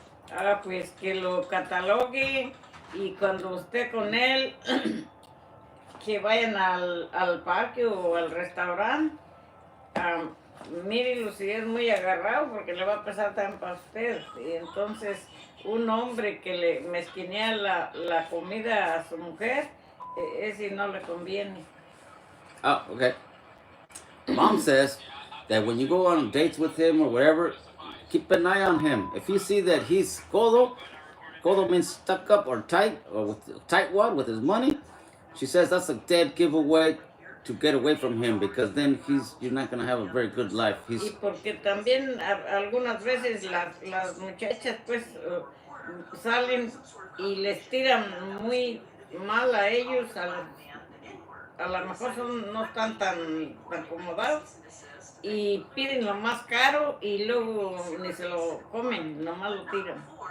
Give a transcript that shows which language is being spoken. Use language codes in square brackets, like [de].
[es] Ah, pues que lo catalogue y cuando esté con él, que vayan al parque o al restaurante. Mírelo si es muy agarrado porque le va a pesar tan para usted. Y entonces un hombre que le mezquinea la comida a su mujer, ese no le conviene. [en] Oh, okay. Mom says that when you go on dates with him or whatever, keep an eye on him. If you see that he's codo means stuck up or tight, or with tightwad with his money, she says that's a dead giveaway to get away from him, because then you're not gonna have a very good life. [es] Y porque también algunas veces las muchachas pues salen y les tiran muy mal a ellos, a lo mejor no están tan acomodados y piden lo más caro y luego ni se lo comen, nomás lo tiran.